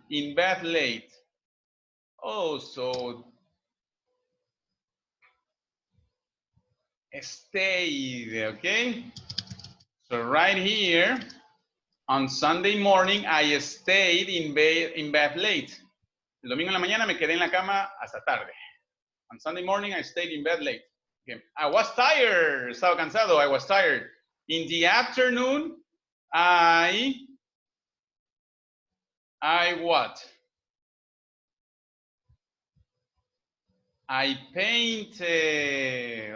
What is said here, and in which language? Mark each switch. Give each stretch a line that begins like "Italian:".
English: In bed late. Oh, so stayed, okay? So right here, on Sunday morning, I stayed in bed late.
Spanish: El domingo en la mañana me quedé en la cama hasta tarde.
English: On Sunday morning, I stayed in bed late. Okay. I was tired.
Spanish: Estaba cansado.
English: I was tired. In the afternoon, I what? I painted.